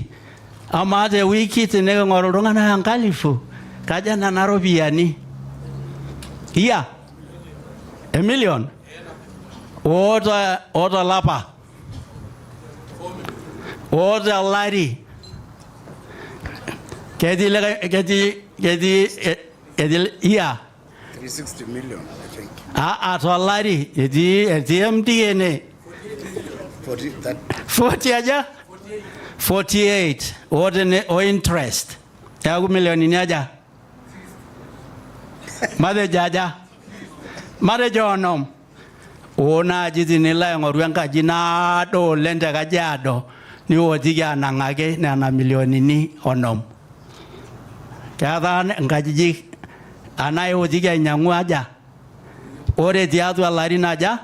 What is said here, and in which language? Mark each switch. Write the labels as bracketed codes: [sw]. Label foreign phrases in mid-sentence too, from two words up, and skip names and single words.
[mas] Ama te wiki teniking'oru iltung'anak 1,000 kaja nena ropiyiani? Iya? $1 million? Oota lapa? Oota lari? Keti iya? [en] 360 million, I think. [mas] Tolari, eti MDNA. 40 aja? 48. O interest. Yaku milioni aja? Made jaja? Made jonom? Ona jiti nila yongorwe nkaji naado lente Kajiado. Ni wotiki anang'ake nena milioni onom. Keeta nkajijik anaye wotiki ainyang'u aja? Ore tiatua larin aja?